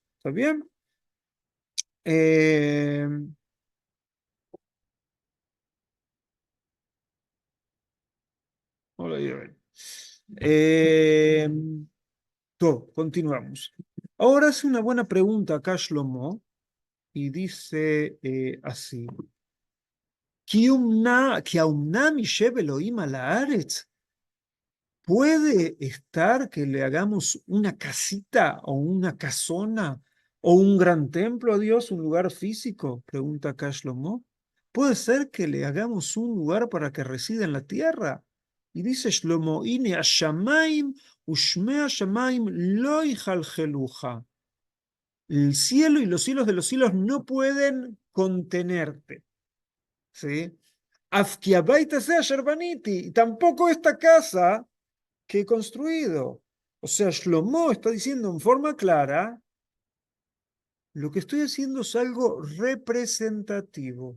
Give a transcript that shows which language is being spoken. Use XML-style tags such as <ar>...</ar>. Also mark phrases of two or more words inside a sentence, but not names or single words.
<es>¿Está bien? Continuamos. Ahora hace una buena pregunta acá Shlomo y dice así.</es> <he>כי האומנם יישב אלוהים על הארץ?</he> <es>¿Puede estar que le hagamos una casita o una casona o un gran templo a Dios, un lugar físico? Pregunta acá Shlomo. ¿Puede ser que le hagamos un lugar para que resida en la tierra? Y dice Shlomo,</es> <he>הנה השמים ושמי השמים לא יכלכלוך.</he> <es>El cielo y los cielos de los cielos no pueden contenerte. ¿Sí?</es> <he>אף כי הבית הזה אשר בניתי,</he> <es>y tampoco esta casa que he construido. O sea, Shlomo está diciendo en forma clara Lo que estoy haciendo es algo representativo.</es>